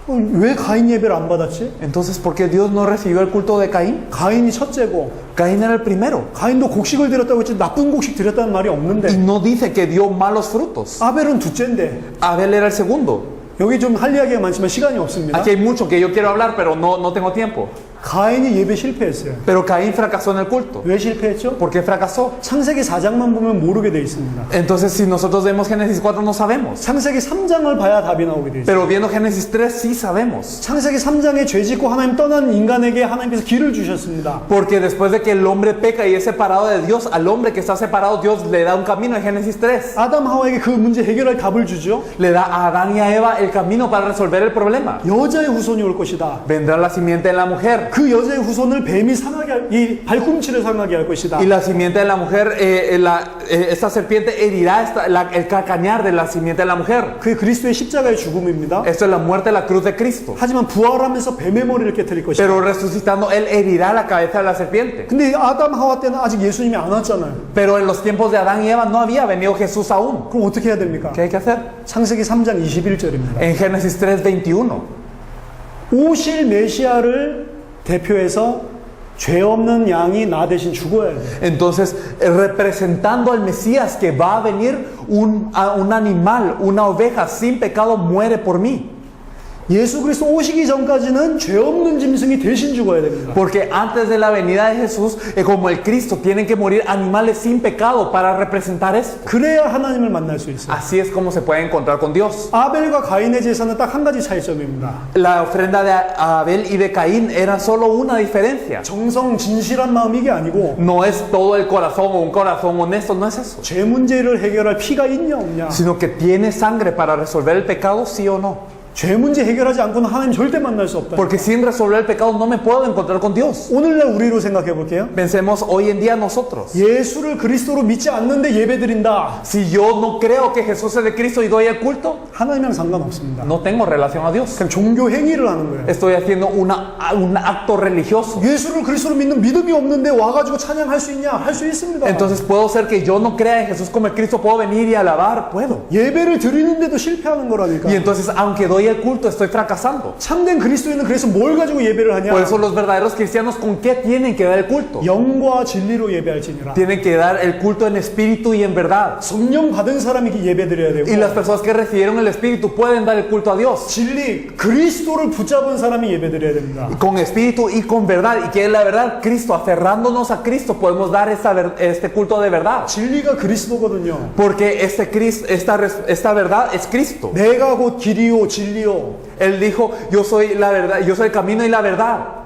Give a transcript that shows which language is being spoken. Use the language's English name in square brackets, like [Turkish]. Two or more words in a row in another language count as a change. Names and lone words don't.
[Korean] 왜 가인 예배를 안 받았지? [Spanish] Entonces, ¿por qué Dios no recibió el culto de Caín? [Korean] 가인이 첫째고 [Spanish] Caín era el primero. [Korean] 가인도 곡식을 드렸다고 했지 나쁜 곡식 드렸다는 말이 [Spanish] Y [Korean] 없는데 [Spanish] no dice que dio malos frutos. [Korean] 아벨은 둘째인데 [Spanish] Abel era el segundo. [Korean] 여기 좀 할 이야기가 많지만 시간이 없습니다. [Spanish] Aquí hay mucho que yo quiero hablar, pero no tengo tiempo. [Korean] 가인이 예배 실패했어요. [Spanish] Pero Caín fracasó en el culto. [Korean] 왜 실패했죠? [Spanish] ¿Por qué fracasó? [Korean] 창세기 4장만 보면 모르게 돼 있습니다. [Spanish] Entonces, si nosotros vemos Génesis 4, no sabemos. [Korean] 창세기 3장을 봐야 답이 나오게 돼 있어요. [Spanish] Pero viendo Génesis 3, sí sabemos. [Korean] 창세기 3장에 죄 짓고 하나님 떠난 인간에게 하나님께서 길을 주셨습니다. [Spanish] Porque después de que el hombre peca y es separado de Dios, al hombre que está separado, Dios le da un camino en Génesis 3. [Korean] 아담 하와에게 그 문제 해결할 답을 주죠. [Spanish] Le da a Adán y a Eva el camino para resolver el problema. [Korean] 여자의 후손이 올 것이다. [Spanish] Vendrá la simiente de la mujer. [Korean] 그 여자의 후손을 뱀이 상하게 이 발꿈치를 상하게 할 것이다. [Spanish] Y la simiente de la mujer, esta serpiente herirá el calcañar de la simiente de la mujer. [Korean] 그게 그리스도의 십자가의 죽음입니다. [Spanish] Esto es la muerte de la cruz de Cristo. [Korean] 하지만 부활하면서 뱀의 머리를 깨뜨릴 것이다. [Spanish] Pero resucitando, Él herirá la cabeza de la serpiente. [Korean] 근데 아담 하와 때는 아직 예수님이 안 왔잖아요. [Spanish] Pero en los tiempos de Adán y Eva no había venido Jesús aún. [Korean] 그럼 어떻게 해야 됩니까? [Spanish] ¿Qué hay que hacer? [Korean] 창세기 3장 21절입니다. [Spanish] En Génesis 3:21. [Korean] 오실 메시아를 대표해서 죄 없는 양이 나 대신 죽어야 돼. [Spanish] Entonces, representando al Mesías que va a venir, un animal, una oveja sin pecado muere por mí. [Korean] 예수 그리스도 오시기 전까지는 죄 없는 짐승이 대신 죽어야 됩니다. [Spanish] Porque antes de la venida de Jesús, como el Cristo, tienen que morir animales sin pecado para representar esto. [Korean] 그래야 하나님을 만날 수 있어요. [Spanish] Así es como se puede encontrar con Dios. [Korean] 아벨과 가인의 제사는 딱 한 가지 차이점입니다. [Spanish] La ofrenda de Abel y de Caín era solo una diferencia. [Korean] 정성 진실한 마음이 이게 아니고 [Spanish] No es todo el corazón o un corazón honesto, no es eso. [Korean] 죄 문제를 해결할 피가 있냐 없냐. [Spanish] Sino que tiene sangre para resolver el pecado, sí o no. [Korean] 죄 문제 해결하지 않고는 하나님 절대 만날 수 없다. [Spanish] Porque sin resolver el pecado no me puedo encontrar con Dios. [Korean] 오늘날 우리로 생각해 볼게요. [Spanish] Pensemos hoy en día nosotros. [Korean] 예수를 그리스도로 믿지 않는데 예배드린다. [Spanish] Si yo no creo que Jesús es de Cristo y doy el culto, [Korean] 하나님이랑 상관없습니다. [Spanish] no tengo relación a Dios. [Korean] 그냥 종교 행위를 하는 거예요. [Spanish] Estoy haciendo un acto religioso. [Korean] 예수를 그리스도로 믿는 믿음이 없는데 와가지고 찬양할 수 있냐? 할 수 있습니다. [Spanish] Entonces puedo ser que yo no crea en Jesús como el Cristo, puedo venir y alabar, puedo. [Korean] 예배를 드리는데도 실패하는 거라니까. [Spanish] Y entonces aunque doy el culto estoy fracasando. [Korean] 참된 그리스도인은 그래서 뭘 가지고 예배를 하냐? [Spanish] Por eso los verdaderos cristianos, ¿con qué tienen que dar el culto? [Korean] 영과 진리로 예배할지니라. [Spanish] Tienen que dar el culto en espíritu y en verdad. [Korean] 성령 받은 사람이 예배드려야 되고 [Spanish] Y las personas que recibieron el espíritu pueden dar el culto a Dios. [Korean] 진리 그리스도를 붙잡은 사람이 예배드려야 됩니다. [Spanish] Con espíritu y con verdad. ¿Y qué es la verdad? Cristo. Aferrándonos a Cristo podemos dar este culto de verdad. [Korean] 진리가 그리스도거든요. [Spanish] Porque esta verdad es Cristo. [Korean] 내가 곧 길이요 진리요. [Spanish] Él dijo, yo soy la verdad, yo soy el camino y la verdad.